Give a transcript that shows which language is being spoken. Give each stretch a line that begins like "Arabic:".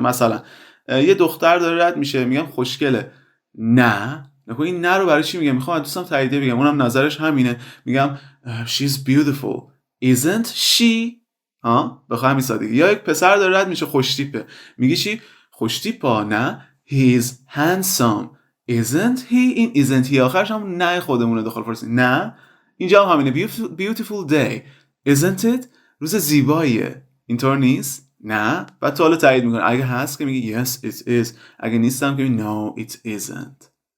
Persian: مثلا یه دختر داره رد میشه، میگم خوشگله. نه نکن این نه رو برای چی میگم؟ میخوام دوستم تاییدیه بگم، اونم نظرش همینه، میگم
English: she's beautiful isn't she.
Persian: بخواه همین سادگی. یا یک پسر داره رد میشه، خوشتیپه، میگی چی؟ خوشتیپا.
English: نه he's handsome isn't he.
Persian: این
English: isn't he
Persian: آخرش هم نه خودمونه داخل فارسی. نه اینجا هم همینه.
English: beautiful day isn't it.
Persian: روز زیباییه. اینطور نیست؟ نه. بعد تو حالا تایید میکنه، اگه هست که میگی
English: yes it is،
Persian: اگه نیستم که میگی
English: no it isn't.